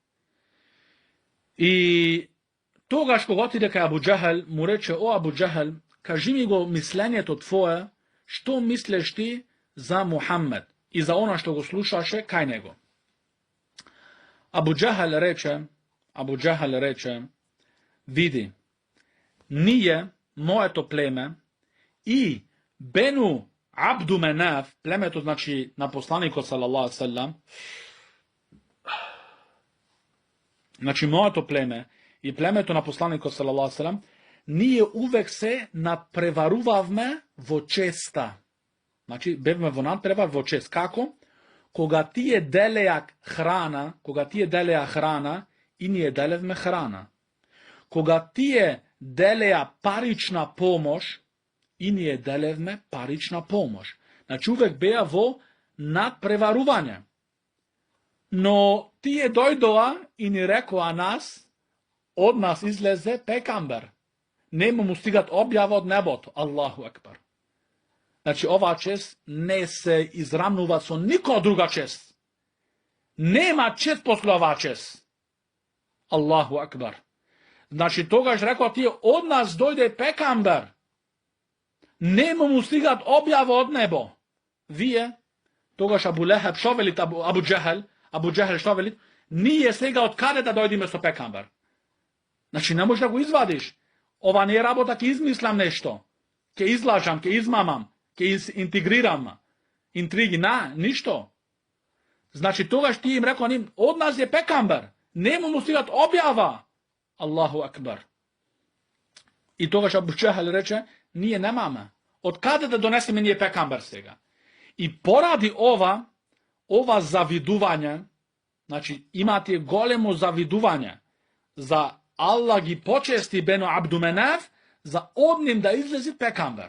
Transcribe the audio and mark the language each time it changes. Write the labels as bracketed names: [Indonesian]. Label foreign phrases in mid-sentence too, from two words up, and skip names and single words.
[Macedonian] И тогаш кога отиде кај Абу Џахел, му рече, о Абу Џахел, кажи ми го мислењето твое, што мислеш ти за Мухаммед и за она што го слушаше кај него. Абу Џахел рече, види, ние, моето племе и Бену Абду Менав, племето значи на посланикот [Arabic] صلى الله عليه وسلم, [Macedonian] значи моето племе и племето на посланикот [Arabic] صلى الله عليه وسلم, [Macedonian] ние увек се надпреварувавме во честа. Значи бевме во надпревар во чест. Како? Кога тие делеа храна, и ние делевме храна. Кога тие делеа парична помош, и ние делевме парична помош. Значи увек беа во надпреварување. Но тие дојдоа и ни рекоа од нас излезе пекамбер. Нема му стигат објава од небото. [Arabic] الله أكبر. [Macedonian] Значи оваа чест не се израмнува со никоја друга чест. Нема чест после оваа чест. [Arabic] الله أكبر. [Macedonian] Значи тогаш рекоа тие од нас дојде пекамбер. Нема му стигат објава од небо. Вие, тогаш Абу Лехеб што велит Абу Џахел што велит? Ние сега од каде да дојдеме со пекамбер? Значи не можеш да го извадиш. Ова не е работа, ке измислам нешто. Ке излажам, ке измамам, ке интегрирам. Интриги, ништо. Значи тогаш ти им рекоа ним, од нас е пекамбер. Нема му стигат објава. [Arabic] الله أكبر. [Macedonian] И тогаш Абу Џахел рече, ние немаме. Од каде да донесеме ние пекамбер сега? И поради ова завидување, значи имате големо завидување за Аллах ги почести Бену Абду Менав за од ним да излези пекамбер.